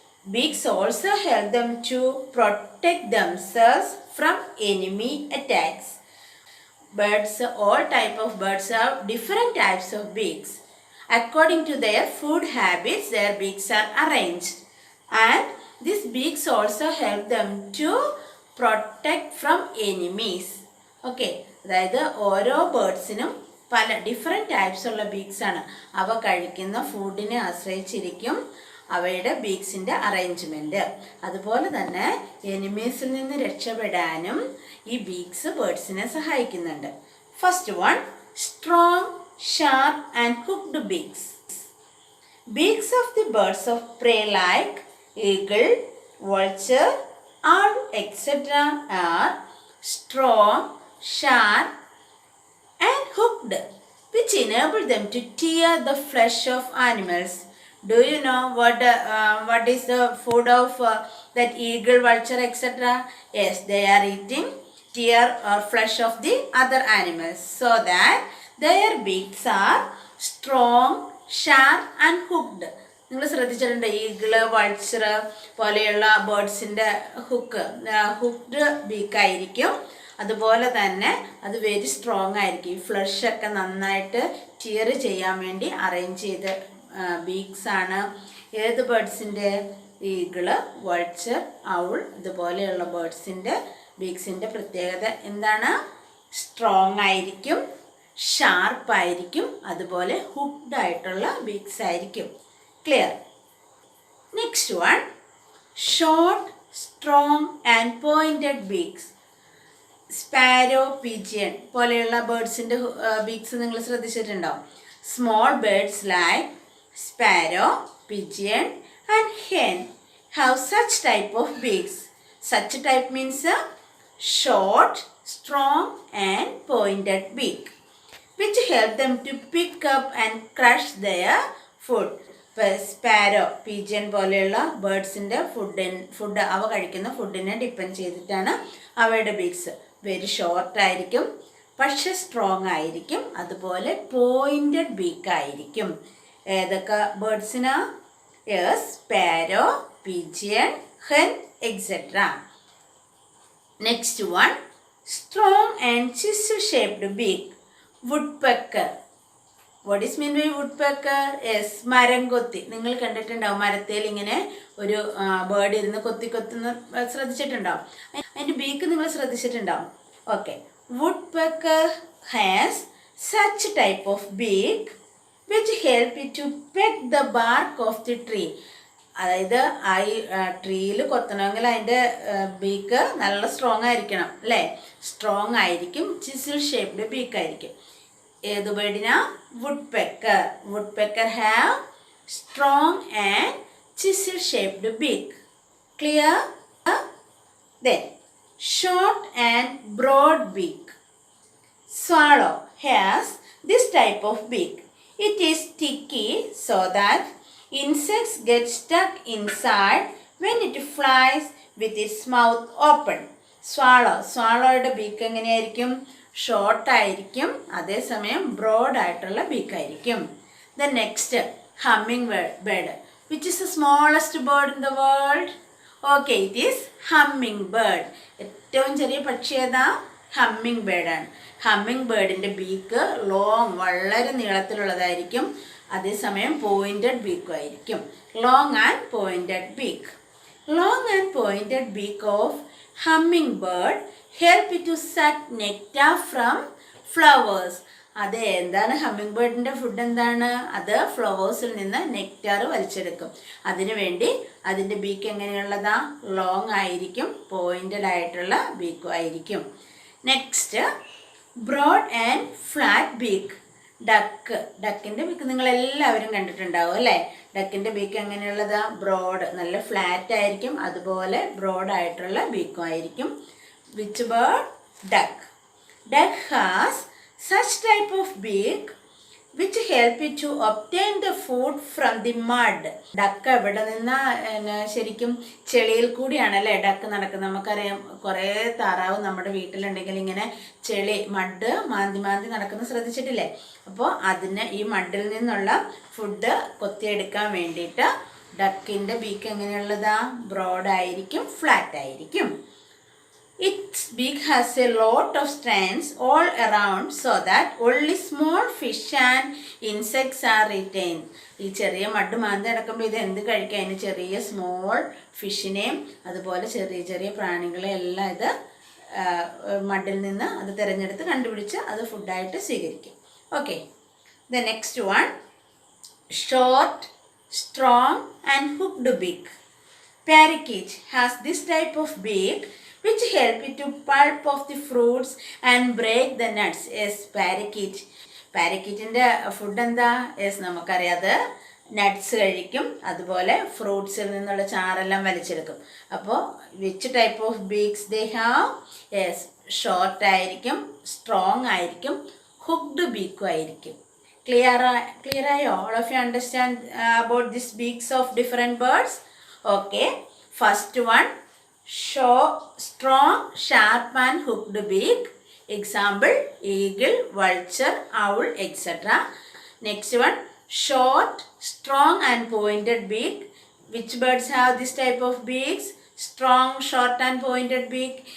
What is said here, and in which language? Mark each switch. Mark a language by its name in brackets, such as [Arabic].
[English] Beaks also help them to protect themselves from enemy attacks. Birds, all type of birds have different types of beaks. According to their food habits, their beaks are arranged. And these beaks also help them to protect from enemies. [Malayalam] Okay, അതായത് ഓരോ ബേർഡ്സിനും പല different types ഉള്ള beaks ആണ്. അവ കഴിക്കുന്ന ഫുഡിനെ ആശ്രയിച്ചിരിക്കും അവയുടെ ബീക്സിൻ്റെ അറേഞ്ച്മെൻറ്റ്. അതുപോലെ തന്നെ എനിമീസിൽ നിന്ന് രക്ഷപ്പെടാനും ഈ ബീക്സ് ബേർഡ്സിനെ സഹായിക്കുന്നുണ്ട്. [English] First one, strong, sharp and hooked beaks. Beaks of the birds of prey like eagle, vulture, owl, etc. are strong, sharp and hooked, which enable them to tear the flesh of animals. Do you know what is the food of that eagle, vulture, etc.? Yes, they are eating tear or flesh of the other animals so that their beaks are strong, sharp and hooked. [Malayalam] നിങ്ങൾ ശ്രദ്ധിച്ചിട്ടുണ്ട് eagle, vulture പോലെയുള്ള ബേർഡ്സിൻ്റെ ഹുക്ക്ഡ് ബീക്കായിരിക്കും. അതുപോലെ തന്നെ അത് very strong ആയിരിക്കും. ഈ ഫ്ലഷൊക്കെ നന്നായിട്ട് tear ചെയ്യാൻ വേണ്ടി അറേഞ്ച് ചെയ്ത ബീക്സ് ആണ്. ഏത് ബേർഡ്സിൻ്റെ? ഈഗിള്, വൾച്ചർ, ഔൾ ഇതുപോലെയുള്ള ബേർഡ്സിൻ്റെ ബീക്സിൻ്റെ പ്രത്യേകത എന്താണ്? സ്ട്രോങ് ആയിരിക്കും, ഷാർപ്പായിരിക്കും, അതുപോലെ ഹുക്ഡ് ആയിട്ടുള്ള ബീക്സ് ആയിരിക്കും. Clear? [English] Next one, short, strong and pointed beaks. [Malayalam] Sparrow, pigeon പോലെയുള്ള ബേർഡ്സിൻ്റെ ബീക്സ് നിങ്ങൾ ശ്രദ്ധിച്ചിട്ടുണ്ടോ? [English] Small birds like sparrow, pigeon and hen have such type of beaks. Such type means short, strong and pointed beak which help them to pick up and crush their food. [Malayalam] Sparrow, pigeon പോലെയുള്ള ബേർഡ്സിൻ്റെ food അവ കഴിക്കുന്ന ഫുഡിനെ depend ചെയ്തിട്ടാണ് അവയുടെ beaks. Very short ആയിരിക്കും, പക്ഷെ strong ആയിരിക്കും, അതുപോലെ പോയിൻറ്റഡ് ബീക്കായിരിക്കും. ഏതൊക്കെ ബേർഡ്സിനാ? Yes, sparrow, pigeon, hen etcetera. [English] Next one, strong and chisel shaped beak. woodpecker. What is mean by woodpecker? [Malayalam] Yes, മരം കൊത്തി. നിങ്ങൾ കണ്ടിട്ടുണ്ടാവും മരത്തേൽ ഇങ്ങനെ ഒരു ബേർഡ് ഇരുന്ന് കൊത്തി ശ്രദ്ധിച്ചിട്ടുണ്ടാവും. അതിൻ്റെ ബീക്ക് നിങ്ങൾ ശ്രദ്ധിച്ചിട്ടുണ്ടാവും. [English] Okay, woodpecker has such type of beak which help it to peck the bark of the tree. [Malayalam] അതായത് ആ ട്രീയിൽ കൊത്തണമെങ്കിൽ അതിൻ്റെ ബീക്ക് നല്ല സ്ട്രോങ് ആയിരിക്കണം അല്ലേ? സ്ട്രോങ് ആയിരിക്കും, ചിസിൽ ഷേപ്ഡ് ബീക്കായിരിക്കും. ഏത് ബേർഡിനാ? woodpecker. [English] woodpecker have strong and chisel shaped beak. Clear? Then short and broad beak. Swallow has this type of beak. It is sticky so that insects get stuck inside when it flies with its mouth open. [Malayalam] സ്വാളോയുടെ beak എങ്ങനെയായിരിക്കും? ഷോർട്ടായിരിക്കും, അതേസമയം ബ്രോഡായിട്ടുള്ള ബീക്കായിരിക്കും. [English] Then next, humming bird. Which is the smallest bird in the world? Okay, it is humming bird. [Malayalam] ഏറ്റവും ചെറിയ പക്ഷി ഏതാ? Humming ബേർഡാണ്. Humming ബേർഡിൻ്റെ beak long, വളരെ നീളത്തിലുള്ളതായിരിക്കും. അതേസമയം pointed ബീക്കും ആയിരിക്കും. [English] Long and pointed beak. Long and pointed beak of hummingbird help it to suck nectar from flowers. [Malayalam] അത് എന്താണ് humming ബേർഡിൻ്റെ food എന്താണ്? അത് ഫ്ലവേഴ്സിൽ നിന്ന് നെക്റ്റാർ വലിച്ചെടുക്കും. അതിനു വേണ്ടി അതിൻ്റെ ബീക്ക് എങ്ങനെയുള്ളതാ? ലോങ് ആയിരിക്കും, പോയിൻറ്റഡ് ആയിട്ടുള്ള ബീക്കും ആയിരിക്കും. Next, broad and flat beak. ഡക്കിൻ്റെ beak നിങ്ങളെല്ലാവരും കണ്ടിട്ടുണ്ടാവും അല്ലേ? ഡക്കിൻ്റെ ബീക്ക് എങ്ങനെയുള്ളതാ? ബ്രോഡ്, നല്ല ഫ്ലാറ്റ് ആയിരിക്കും, അതുപോലെ ബ്രോഡ് ആയിട്ടുള്ള ബീക്കും ആയിരിക്കും. [English] Which bird? Duck. Duck has such type of beak which help it to obtain the food from the mud. [Malayalam] Duck എവിടെ നിന്നാ? ശരിക്കും ചെളിയിൽ കൂടിയാണല്ലേ ഡക്ക് നടക്കുന്നത്. നമുക്കറിയാം, കുറേ താറാവ് നമ്മുടെ വീട്ടിലുണ്ടെങ്കിൽ ഇങ്ങനെ ചെളി, മഡ് മാന്തി മാന്തി നടക്കുന്നത് ശ്രദ്ധിച്ചിട്ടില്ലേ? അപ്പോൾ അതിന് ഈ മഡിൽ നിന്നുള്ള ഫുഡ് കൊത്തിയെടുക്കാൻ വേണ്ടിയിട്ട് ഡക്കിൻ്റെ ബീക്ക് എങ്ങനെയുള്ളതാ? ബ്രോഡായിരിക്കും, ഫ്ലാറ്റ് ആയിരിക്കും. [English] Its beak has a lot of strands all around so that only small fish and insects are retained. [Malayalam] ഈ ചെറിയ മഡ് മാന്തി അടക്കുമ്പോൾ ഇത് എന്ത് കഴിക്കാം? അതിന് ചെറിയ സ്മോൾ ഫിഷിനെയും അതുപോലെ ചെറിയ ചെറിയ പ്രാണികളെ എല്ലാം ഇത് മഡിൽ നിന്ന് അത് തിരഞ്ഞെടുത്ത് കണ്ടുപിടിച്ച് അത് ഫുഡായിട്ട് സ്വീകരിക്കും. [English] Okay, the next one, short, strong and hooked beak. Parakeet has this type of beak which help it to pulp off the fruits and break the nuts. [Malayalam] Yes, പാരക്കീറ്റിൻ്റെ food എന്താ? യെസ്, നമുക്കറിയാതെ നട്ട്സ് കഴിക്കും, അതുപോലെ ഫ്രൂട്ട്സിൽ നിന്നുള്ള ചാറെല്ലാം വലിച്ചെടുക്കും. അപ്പോൾ [English] Which type of beaks they have? [Malayalam] Yes, short ആയിരിക്കും, strong ആയിരിക്കും, hooked ബീക്കും ആയിരിക്കും. Clear ആയോ? [English] All of you understand about this beaks of different birds? Okay, first one, strong, sharp and hooked beak. Example, eagle, vulture, owl, etc. Next one, short, strong and pointed beak. Which birds have this type of beaks? Strong, short and pointed beak.